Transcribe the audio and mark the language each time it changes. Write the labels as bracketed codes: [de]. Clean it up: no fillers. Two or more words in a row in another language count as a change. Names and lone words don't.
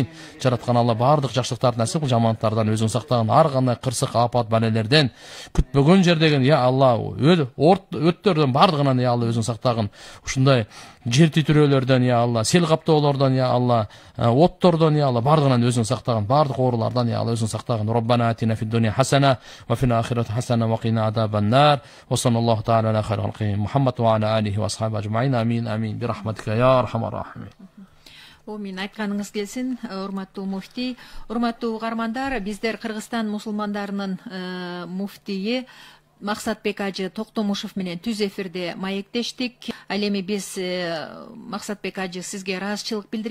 [ky] Жараткан Алла бардык жакшылыктарды насип кыл, жамандыктардан өзүң сактагын. Ар кандай кырсык, апат, балелерден, күтпөгөн жердеген я Алла өттөрдөн бардыгынан я Алла өзүң сактагын. Ушундай жер титирөөлөрдөн я Алла, сел каптоолордон я Алла, оттордон я Алла бардыгынан өзүң сактагын. Бардык оорулардан я Алла өзүң сактагын. [ar] ربنا آتنا في الدنيا حسنة وفي الآخرة حسنة وقنا عذاب النار. وصلى الله تعالى على خير الخلق محمد وعلى آله وأصحابه أجمعين. آمين آمين. برحمتك يا أرحم الراحمين. [ky] Мен айтканыңыз келсин, урматтуу муфтий. Урматтуу угармандар, биздер Кыргызстан мусулмандарынын муфтийи Максатбек ажы Токтомушев менен түз эфирде маектештик. Ал эми биз Максатбек ажы сизге ыраазычылык билдиребиз.